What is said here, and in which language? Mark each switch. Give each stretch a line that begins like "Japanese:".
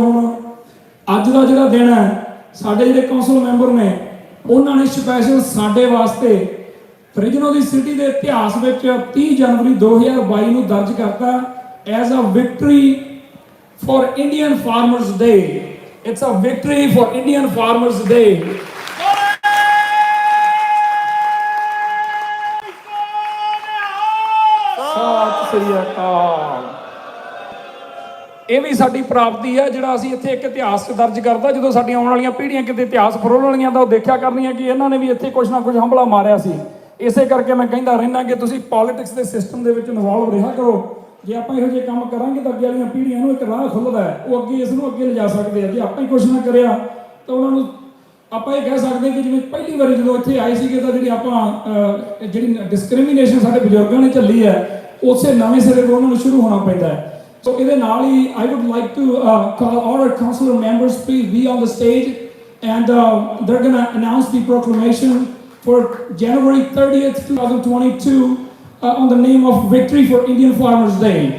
Punjabi: ਹੁਣ ਅੱਜ ਦਾ ਜਿਹੜਾ ਦਿਨ ਹੈ, ਸਾਡੇ ਜਿਹੜੇ ਕੌਂਸਲ ਮੈਂਬਰ ਨੇ ਉਹਨਾਂ ਨੇ ਸਪੈਸ਼ਲ ਸਾਡੇ ਵਾਸਤੇ ਫ੍ਰੈਜ਼ਨੋ ਦੀ ਸਿਟੀ ਦੇ ਇਤਿਹਾਸ ਵਿੱਚ 30 ਜਨਵਰੀ 2022 ਨੂੰ ਦਰਜ ਕਰਤਾ
English: As a victory for Indian Farmers Day. It's a victory for Indian Farmers Day.
Punjabi: Sat Sri ਅਕਾਲ। ਇਹ ਵੀ ਸਾਡੀ ਪ੍ਰਾਪਤੀ ਹੈ ਜਿਹੜਾ ਅਸੀਂ ਇੱਥੇ ਇੱਕ ਇਤਿਹਾਸ 'ਚ ਦਰਜ ਕਰਦਾ। ਜਦੋਂ ਸਾਡੀਆਂ ਆਉਣ ਵਾਲੀਆਂ ਪੀੜ੍ਹੀਆਂ ਕਿਤੇ ਇਤਿਹਾਸ ਫਰੋਲਣ ਵਾਲੀਆਂ ਤਾਂ ਉਹ ਦੇਖਿਆ ਕਰਨੀਆਂ ਕਿ ਇਹਨਾਂ ਨੇ ਵੀ ਇੱਥੇ ਕੁਛ ਨਾ ਕੁਛ ਹੰਭਲਾ ਮਾਰਿਆ ਸੀ। ਇਸੇ ਕਰਕੇ ਮੈਂ ਕਹਿੰਦਾ ਰਹਿਣਾ ਕਿ ਤੁਸੀਂ ਪੋਲਿਟਿਕਸ ਦੇ ਸਿਸਟਮ ਦੇ ਵਿੱਚ ਇਨਵੋਲਵ ਰਿਹਾ ਕਰੋ। ਜੇ ਆਪਾਂ ਇਹੋ ਜਿਹੇ ਕੰਮ ਕਰਾਂਗੇ ਤਾਂ ਅੱਗੇ ਵਾਲੀਆਂ ਪੀੜ੍ਹੀਆਂ ਨੂੰ ਇੱਕ ਰਾਹ ਖੁੱਲ੍ਹਦਾ ਹੈ, ਉਹ ਅੱਗੇ ਇਸ ਨੂੰ ਅੱਗੇ ਲਿਜਾ ਸਕਦੇ ਆ। ਜੇ ਆਪਾਂ ਹੀ ਕੁਛ ਨਾ ਕਰਿਆ ਤਾਂ ਉਹਨਾਂ ਨੂੰ ਆਪਾਂ ਇਹ ਕਹਿ ਸਕਦੇ ਕਿ ਜਿਵੇਂ ਪਹਿਲੀ ਵਾਰੀ ਜਦੋਂ ਇੱਥੇ ਆਏ ਸੀਗੇ ਤਾਂ ਜਿਹੜੀ ਆਪਾਂ ਜਿਹੜੀ ਡਿਸਕ੍ਰਿਮੀਨੇਸ਼ਨ ਸਾਡੇ ਬਜ਼ੁਰਗਾਂ ਨੇ ਝੱਲੀ ਹੈ, ਉਸੇ ਨਵੇਂ ਸਿਰੇ ਤੋਂ ਉਹਨਾਂ ਨੂੰ ਸ਼ੁਰੂ ਹੋਣਾ ਪੈਂਦਾ ਹੈ। ਸੋ ਇਹਦੇ ਨਾਲ ਹੀ
English: I would like to call all our councilor members, please be on the stage, and they're going to announce the proclamation for January 30th, 2022 on the name of Victory for Indian Farmers Day.